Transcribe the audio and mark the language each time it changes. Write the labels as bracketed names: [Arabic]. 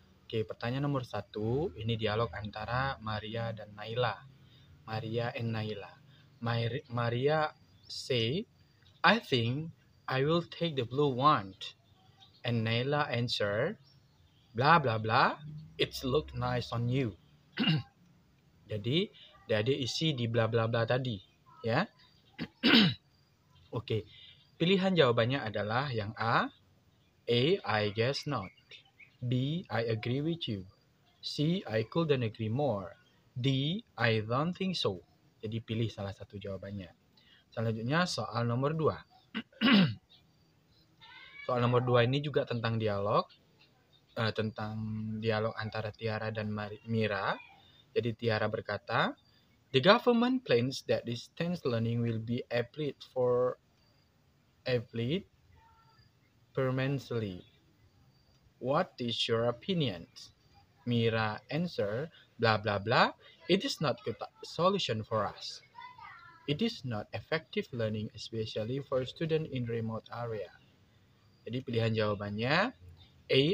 [Indonesian] Oke, pertanyaan nomor 1, ini dialog antara Maria dan Naila. [English] Maria and Naila. Maria say, "I think I will take the blue one." And Naila answer, "Blah blah blah, it's look nice on you." [Indonesian] Jadi, adik isi di bla bla bla tadi, ya. Oke. Pilihan jawabannya adalah yang A, [English] I guess not. B, I agree with you. C, I couldn't agree more. [Indonesian] D, [English] I don't think so. [Indonesian] Jadi pilih salah satu jawabannya. Selanjutnya soal nomor 2. Soal nomor 2 ini juga tentang dialog. Tentang dialog antara Tiara dan Mira. Jadi Tiara berkata, [English] "The government plans that distance learning will be applied for applied permanently. What is your opinion? Mira answer, blah blah blah. It is not good solution for us. It is not effective learning, especially for student in remote area. [Indonesian] Jadi pilihan jawabannya A.